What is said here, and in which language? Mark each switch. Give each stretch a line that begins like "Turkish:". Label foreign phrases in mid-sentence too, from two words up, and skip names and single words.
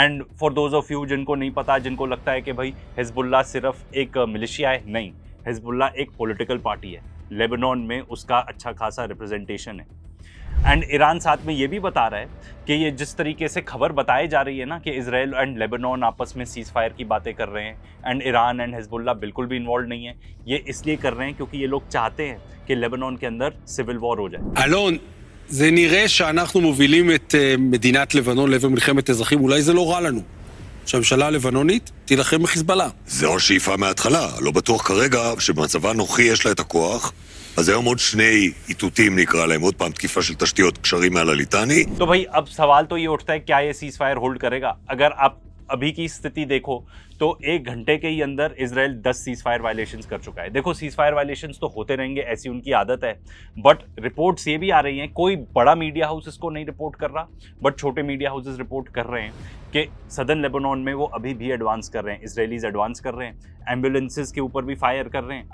English: and for those of you
Hindi: जिनको नहीं पता, जिनको लगता है कि भाई हिजबुल्लाह सिर्फ एक मिलिशिया है, नहीं, हिजबुल्लाह एक
English: political party
Hindi: है, लेबनान में उसका अच्छा खासा रिप्रेजेंटेशन है। एंड ईरान साथ में ये भी बता रहा है कि ये जिस तरीके से खबर बताई जा रही है ना कि इजराइल एंड लेबनान आपस में
English: cease fire
Hindi: की बातें कर रहे हैं एंड ईरान एंड हिजबुल्लाह बिल्कुल भी इन्वॉल्व नहीं है, ये इसलिए कर रहे हैं क्योंकि ये लोग चाहते हैं कि लेबनान के अंदर
English: civil war
Hindi: हो जाए।
Hebrew: אלון, זה נראה שאנחנו מובילים את מדינת לבנון לעבר מלחמת אזרחים, אולי זה לא רע לנו. שהממשלה הלבנונית תילחם בחיזבאללה. זו השאיפה מההתחלה, לא בטוח כרגע שבמצבה הנוכחי יש לה את הכוח. אז היום עוד שני איתותים נקרא להם, עוד פעם תקיפה של תשתיות קשרים מעל הליטני.
Hindi: तो भाई अब सवाल तो ये उठता है क्या ये
English: cease fire hold
Hindi: करेगा। अगर आप अभी की स्थिति देखो तो 1 घंटे के ही अंदर इजराइल 10
English: cease fire violations
Hindi: कर चुका है। देखो
English: cease fire violations
Hindi: तो होते रहेंगे, ऐसी उनकी आदत है, बट रिपोर्ट्स ये भी आ रही हैं, कोई बड़ा
English: media house
Hindi: इसको नहीं रिपोर्ट कर रहा, बट छोटे
English: media houses report
Hindi: कर रहे हैं कि सदर्न लेबनान में वो अभी भी एडवांस कर रहे हैं,
English: Israelis advance
Hindi: कर रहे हैं, एम्बुलेंसेज के ऊपर भी फायर कर रहे हैं।